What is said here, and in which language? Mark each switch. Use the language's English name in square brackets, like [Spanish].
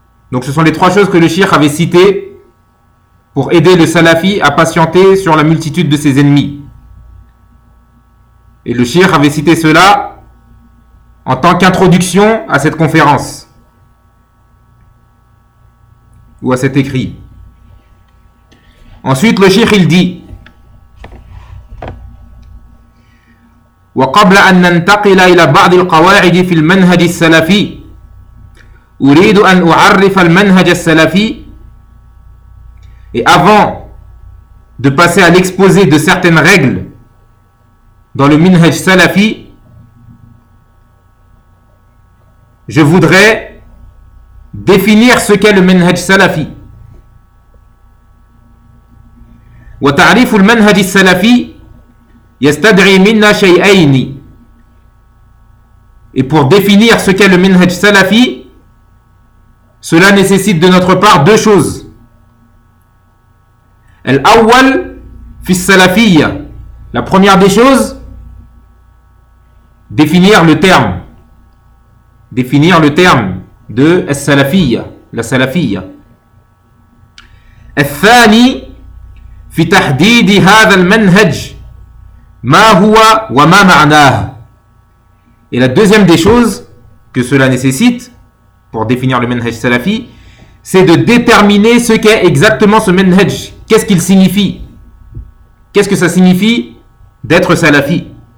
[French] Donc ce sont les trois choses que le Cheikh avait citées pour aider le salafi à patienter sur la multitude de ses ennemis. Et le Cheikh avait cité cela en tant qu'introduction à cette conférence ou à cet écrit. Ensuite, le Cheikh il dit: [Arabic] وقبل أن ننتقل إلى بعض القواعد في المنهج السلفي أريد أن أعرف المنهج السلفي. [French] Et avant de passer à l'exposé de certaines règles dans le minhaj salafi, je voudrais définir ce qu'est le minhaj salafi. [Arabic] وتعريف المنهج السلفي يستدعي منا شيئين. [French] Et pour définir ce qu'est le minhaj salafi, cela nécessite de notre part deux choses. [Arabic] الأول في السلفية. [French] La première des choses, définir le terme. Définir le terme de السلفية, la salafia. [Arabic] الثاني في تحديد هذا المنهج ما هو وما معناه. [French] Et la deuxième des choses que cela nécessite pour définir le manhaj salafi, c'est de déterminer ce qu'est exactement ce manhaj. Qu'est-ce qu'il signifie? Qu'est-ce que ça signifie d'être salafi?